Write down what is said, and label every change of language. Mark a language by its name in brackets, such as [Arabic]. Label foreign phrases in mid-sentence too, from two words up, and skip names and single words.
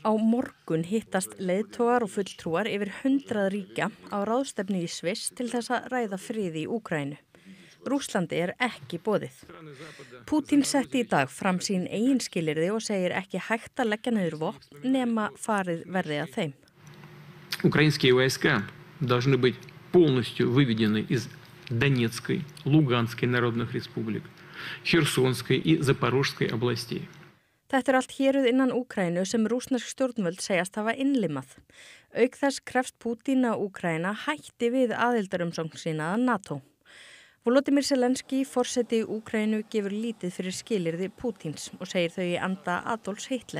[Icelandic] Á morgun hittast leiðtogar og fulltrúar yfir 100 ríkja á ráðstefnu í Sviss til þess að ræða frið í Úkraínu. Rússlandi er ekki boðið. Pútín setti í dag fram sín eigin skilyrði og segir ekki hægt að leggja niður vopn nema farið verði að þeim. [Russian] Украинские войска должны быть полностью выведены из Донецкой, Луганской народных республик, Херсонской и Запорожской областей. [Icelandic] Þetta allt héruð innan Úkraínu sem rússnesk stjórnvöld segjast hafa innlimað. Auk þess krefst Pútín að Úkraína hætti við aðildarumsókn sína að NATO. Volodymyr Zelenský, forseti Úkraínu, gefur lítið fyrir skilyrði Pútíns og segir þau í anda Adolfs Hitler.